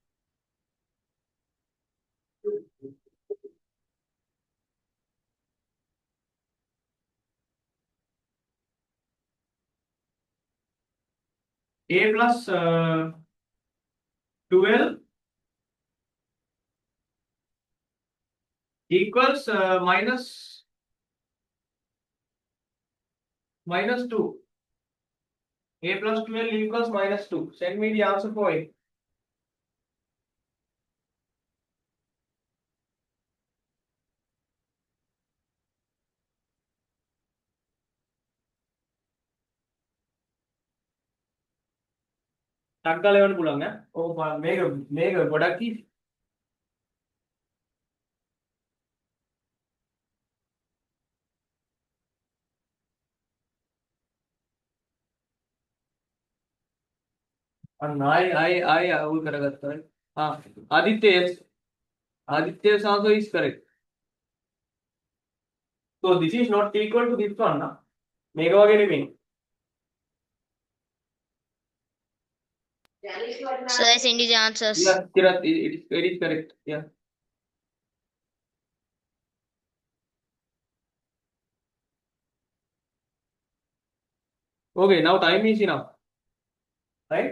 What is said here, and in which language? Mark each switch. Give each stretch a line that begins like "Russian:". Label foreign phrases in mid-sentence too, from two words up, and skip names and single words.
English: A plus 12 equals minus 2. A plus 12 equals minus 2. Send me the answer for it.
Sinhala: ටක් ගාලා එවන්න පුළුවන් ඈ. ඔව් මේක ගොඩක් easy. අන්න I අවුල් කරගත්තා.
English: ආදිත්‍ය yes. Aditya's answer is correct. So this is not equal to this one.
Sinhala: මේක වගේ නෙමෙයි.
English: So I send you the answers. Yeah, it is correct. Yeah. Okay, now time is enough. right?